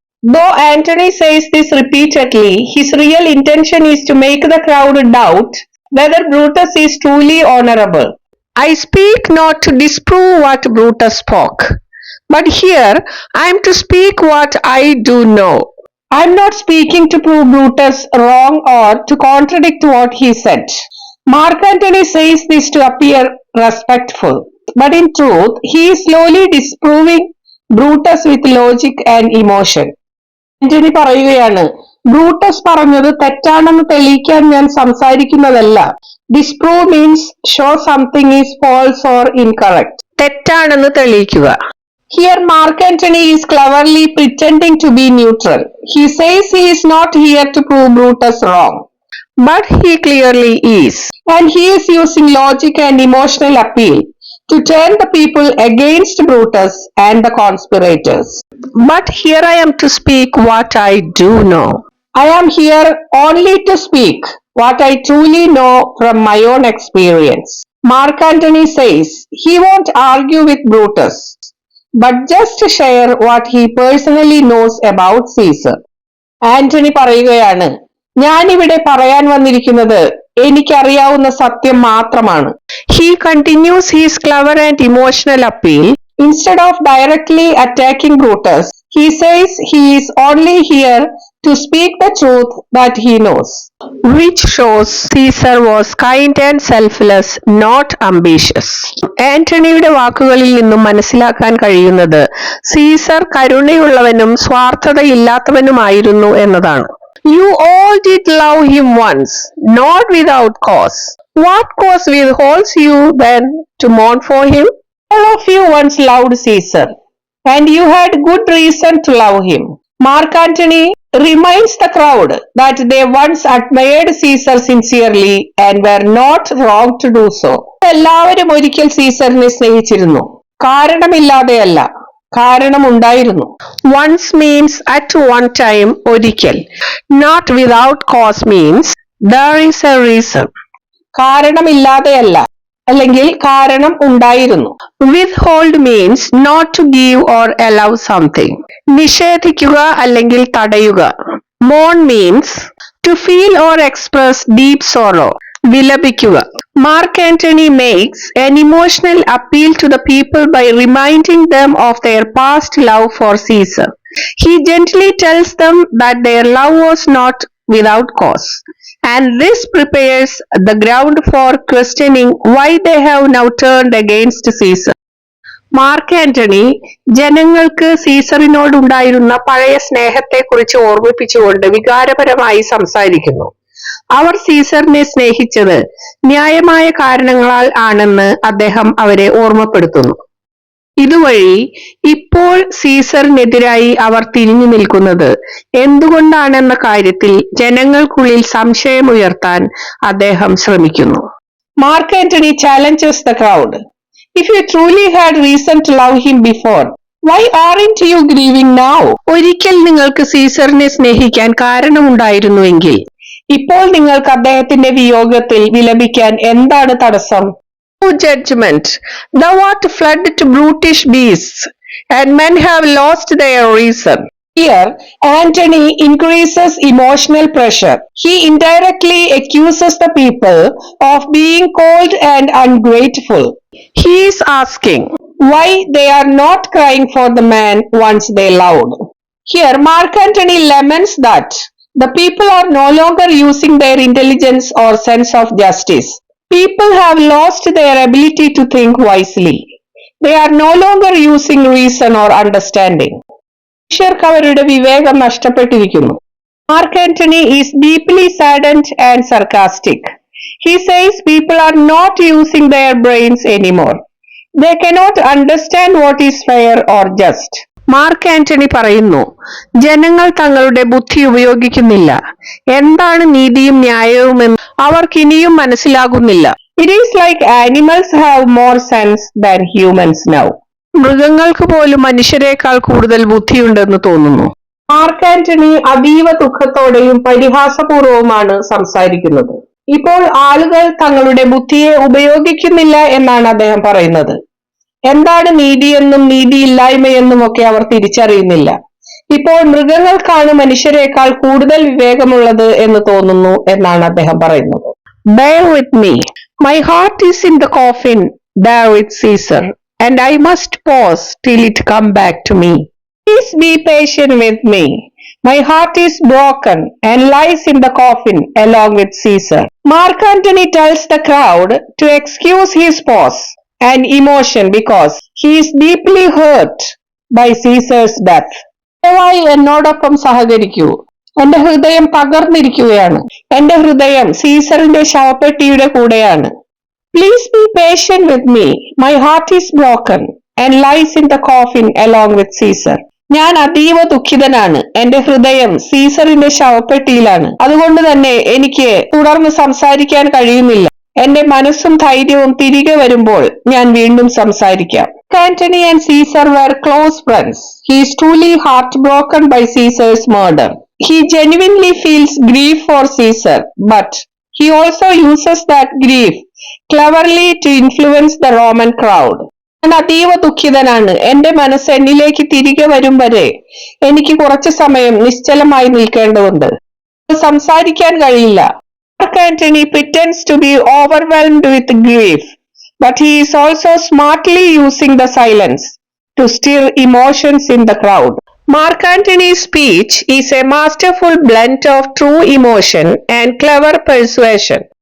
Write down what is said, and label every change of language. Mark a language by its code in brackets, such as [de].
[en] Though Antony says this repeatedly, his real intention is to make the crowd doubt whether Brutus is truly honorable. I speak not to disprove what Brutus spoke, but here I am to speak what I do know. I am not speaking to prove Brutus wrong or to contradict what he said. Mark Antony says this to appear respectful. But in truth, he is slowly disproving Brutus with logic and emotion. [ml] Antony പറയുകയാണ്, Brutus പറഞ്ഞത് തെറ്റാണെന്ന് തെളിയിക്കാൻ ഞാൻ സംസാരിക്കുന്നതല്ല. [en] Disprove means show something is false or incorrect. [ml] തെറ്റാണെന്ന് തെളിയിക്കുക. [en] Here Mark Antony is cleverly pretending to be neutral. He says he is not here to prove Brutus wrong. But he clearly is. And he is using logic and emotional appeal to turn the people against Brutus and the conspirators. But here I am to speak what I do know. I am here only to speak what I truly know from my own experience. Mark Antony says he won't argue with Brutus, but just share what he personally knows about Caesar. [ml] Antony പറയുകയാണ്, ഞാനിവിടെ പറയാൻ വന്നിരിക്കുന്നത് എനിക്കറിയാവുന്ന സത്യം മാത്രമാണ്. [en] He continues his clever and emotional appeal. Instead of directly attacking Brutus, he says he is only here to speak the truth that he knows. Which shows Caesar was kind and selfless, not ambitious. [ml] ആന്റണിയുടെ വാക്കുകളിൽ നിന്നും മനസ്സിലാക്കാൻ കഴിയുന്നത് Caesar കരുണയുള്ളവനും സ്വാർത്ഥതയില്ലാത്തവനുമായിരുന്നു എന്നതാണ്. [en] You all did love him once, not without cause. What cause withholds you then to mourn for him? All of you once loved Caesar, and you had good reason to love him. Mark Antony reminds the crowd that they once admired Caesar sincerely and were not wrong to do so. [ml] എല്ലാവരും ഒരിക്കൽ സീസറിനെ സ്നേഹിച്ചിരുന്നു, കാരണമില്ലാതെയല്ല, കാരണമുണ്ടായിരുന്നു. [en] Once means at one time, ഒരിക്കൽ. Not without cause means there is a reason. [ml] കാരണമില്ലാതെയല്ല, അല്ലെങ്കിൽ കാരണം ഉണ്ടായിരുന്നു. [en] Withhold means not to give or allow something. [ml] നിഷേധിക്കുക അല്ലെങ്കിൽ തടയുക. [en] Mourn means to feel or express deep sorrow. വിലപിക്കുക. Mark Antony makes an emotional appeal to the people by reminding them of their past love for Caesar. He gently tells them that their love was not without cause, and this prepares the ground for questioning why they have now turned against Caesar. [ml] Mark Antony ജനങ്ങൾക്ക് സീസറിനോടുണ്ടായിരുന്ന പഴയ സ്നേഹത്തെക്കുറിച്ച് ഓർമ്മിപ്പിച്ചുകൊണ്ട് വികാരപരമായി സംസാരിക്കുന്നു. അവർ സീസറിനെ സ്നേഹിച്ചത് ന്യായമായ കാരണങ്ങളാൽ ആണെന്ന് അദ്ദേഹം അവരെ ഓർമ്മപ്പെടുത്തുന്നു. ഇതുവഴി ഇപ്പോൾ സീസറിനെതിരായി അവർ തിരിഞ്ഞു നിൽക്കുന്നത് എന്തുകൊണ്ടാണെന്ന കാര്യത്തിൽ ജനങ്ങൾക്കുള്ളിൽ സംശയമുയർത്താൻ അദ്ദേഹം ശ്രമിക്കുന്നു. [en] Mark Antony challenges the crowd. If you truly had reason to love him before, why aren't you grieving now? [ml] ഒരിക്കൽ നിങ്ങൾക്ക് സീസറിനെ സ്നേഹിക്കാൻ കാരണമുണ്ടായിരുന്നുവെങ്കിൽ ഇപ്പോൾ നിങ്ങൾക്ക് അദ്ദേഹത്തിന്റെ വിയോഗത്തിൽ വിലപിക്കാൻ എന്താണ് തടസ്സം? [en] Judgment. Thou art fled to brutish beasts, and men have lost their reason. Here, Antony increases emotional pressure. He indirectly accuses the people of being cold and ungrateful. He is asking why they are not crying for the man once they loved. Here, Mark Antony laments that the people are no longer using their intelligence or sense of justice. People have lost their ability to think wisely. They are no longer using reason or understanding. [ml] മനുഷ്യർക്ക് അവരുടെ വിവേകം നഷ്ടപ്പെട്ടിരിക്കുന്നു. [en] Mark Antony is deeply saddened and sarcastic. He says people are not using their brains anymore. They cannot understand what is fair or just. [ml] Mark Antony പറയുന്നു, ജനങ്ങൾ തങ്ങളുടെ ബുദ്ധി ഉപയോഗിക്കുന്നില്ല, എന്താണ് നീതിയും ന്യായവുമെന്ന് അവർക്കിനിയും മനസ്സിലാകുന്നില്ല. [en] It is like animals have more sense than humans now. [ml] മൃഗങ്ങൾക്ക് പോലും മനുഷ്യരെക്കാൾ കൂടുതൽ ബുദ്ധിയുണ്ടെന്ന് തോന്നുന്നു. മാർക്ക് ആന്റണി അതീവ ദുഃഖത്തോടെയും പരിഹാസപൂർവവുമാണ് സംസാരിക്കുന്നത്. ഇപ്പോൾ ആളുകൾ തങ്ങളുടെ ബുദ്ധിയെ ഉപയോഗിക്കുന്നില്ല എന്നാണ് അദ്ദേഹം പറയുന്നത്. എന്താണ് നീതിയെന്നും നീതിയില്ലായ്മയെന്നും ഒക്കെ അവർ തിരിച്ചറിയുന്നില്ല. ഇപ്പോൾ മൃഗങ്ങൾക്കാണ് മനുഷ്യരെക്കാൾ കൂടുതൽ വിവേകമുള്ളത് എന്ന് തോന്നുന്നു എന്നാണ് അദ്ദേഹം പറയുന്നത്. [en] Bear with me. My heart is in the coffin there with Caesar, and I must pause till it come back to me. Please be patient with me. My heart is broken and lies in the coffin along with Caesar. Mark Antony tells the crowd to excuse his pause and emotion because he is deeply hurt by Caesar's death. [ml] ദയവായി എന്നോടൊപ്പം സഹകരിക്കൂ. എന്റെ ഹൃദയം തകർന്നിരിക്കുകയാണ്. എന്റെ ഹൃദയം സീസറിന്റെ ശവപ്പെട്ടിയുടെ കൂടെയാണ്. [en] Please be patient with me. My heart is broken and lies in the coffin along with Caesar. [ml] ഞാൻ അതീവ ദുഃഖിതനാണ്. എന്റെ ഹൃദയം സീസറിന്റെ ശവപ്പെട്ടിയിലാണ്. അതുകൊണ്ട് തന്നെ എനിക്ക് തുടർന്ന് സംസാരിക്കാൻ കഴിയുന്നില്ല. എന്റെ മനസ്സും ധൈര്യവും തിരികെ വരുമ്പോൾ ഞാൻ വീണ്ടും സംസാരിക്കാം. [en] Antony and Caesar were close friends. He is truly heartbroken by Caesar's murder. He genuinely feels grief for Caesar, but he also uses that grief cleverly to influence the Roman crowd. [ml] ഞാൻ അതീവ ദുഃഖിതനാണ്. എന്റെ മനസ്സ് എന്നിലേക്ക് തിരികെ വരും വരെ എനിക്ക് കുറച്ചു സമയം നിശ്ചലമായി നിൽക്കേണ്ടതുണ്ട്. സംസാരിക്കാൻ കഴിയില്ല. [en] Mark Antony pretends to be overwhelmed with grief, but he is also smartly using the silence to stir emotions in the crowd. Mark Antony's speech is a masterful blend of true emotion and clever persuasion.